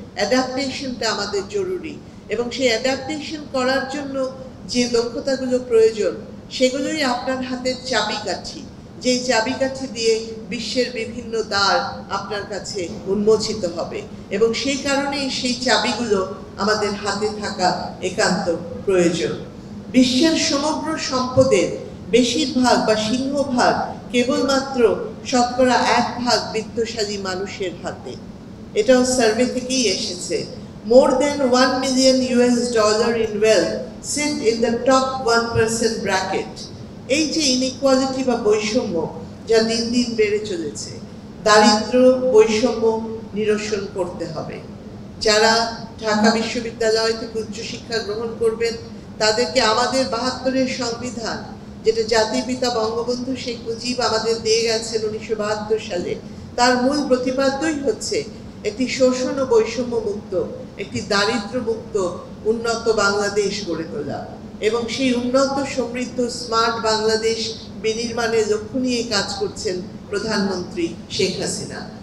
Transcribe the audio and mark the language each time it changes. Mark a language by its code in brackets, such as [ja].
[bn] অ্যাডাপ্টেশনটা আমাদের জরুরি, এবং সেই অ্যাডাপ্টেশন করার জন্য যে দক্ষতাগুলো প্রয়োজন সেগুলোই আপনার হাতের চাবিকাঠি, যেই চাবিকাঠি দিয়ে বিশ্বের বিভিন্ন দ্বার আপনার কাছে উন্মোচিত হবে, এবং সেই কারণেই সেই চাবিগুলো আমাদের হাতে থাকা একান্ত প্রয়োজন। বিশ্বের সমগ্র সম্পদের বেশিরভাগ বা সিংহভাগ কেবলমাত্র 1% বিত্তশালী মানুষের হাতে। এটাও সার্ভে থেকেই এসেছে। [en] More than $1 million in wealth sit in the top 1% bracket. [bn] এই যে ইনইকুয়ালিটি বা বৈষম্য যা দিন দিন বেড়ে চলেছে, দারিদ্র বৈষম্য নিরসন করতে হবে। যারা ঢাকা বিশ্ববিদ্যালয় থেকে উচ্চশিক্ষা গ্রহণ করবেন তাদেরকে আমাদের 72-এর সংবিধান, যেটা জাতির পিতা বঙ্গবন্ধু শেখ মুজিব আমাদের দিয়ে গেছেন 1972 সালে, তার মূল প্রতিপাদ্যই হচ্ছে একটি শোষণ ও বৈষম্য মুক্ত, একটি দারিদ্র মুক্ত উন্নত বাংলাদেশ গড়ে তোলা, এবং সেই উন্নত সমৃদ্ধ স্মার্ট বাংলাদেশ বিনির্মাণের লক্ষ্য নিয়ে কাজ করছেন প্রধানমন্ত্রী শেখ হাসিনা।